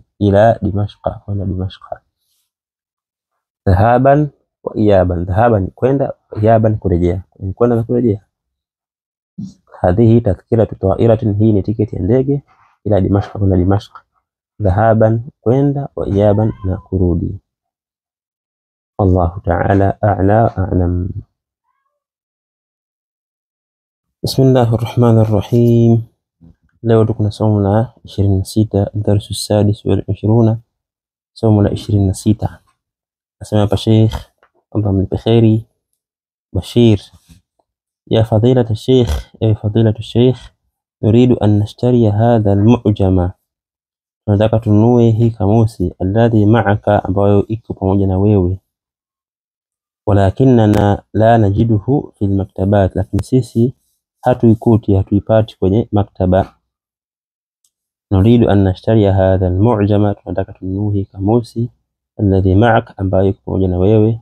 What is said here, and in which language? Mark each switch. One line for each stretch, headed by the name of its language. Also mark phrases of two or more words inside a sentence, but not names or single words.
Arabic: إلى دمشق,
Swahili: kwenda Dimashqa.
Arabic: ذهابا وإيابا,
Swahili: dhahaban kwenda, iyaban kurejea, kwenda na kurejea.
Arabic: هذه تذكرة طائرة,
Swahili: hii ni tiketi ya ndege.
Arabic: إلى دمشق,
Swahili: kwenda Dimashq. Dhahaban kwenda,
Arabic: وإيابا
Swahili: na kurudi.
Arabic: والله تعالى أعلى أعلم. بسم الله الرحمن الرحيم.
Swahili: Leo tukuna somo la 26,
Arabic: درس سادس وال
Swahili: 20, somo la 26. Nasema hapa Sheikh Allah mlipe kheri,
Arabic: Bashir يا فضيلة الشيخ، أي فضيلة الشيخ، نريد أن نشتري هذا المعجم.
Swahili: tunataka tununue hii kamusi
Arabic: الذي معك,
Swahili: ambayo iko pamoja na wewe.
Arabic: ولكنا لا نجده في المكتبات,
Swahili: lakini sisi hatuipati kwenye maktaba.
Arabic: نريد أن نشتري هذا المعجم,
Swahili: tunataka tununue hii kamusi
Arabic: الذي معك,
Swahili: ambayo iko pamoja na wewe.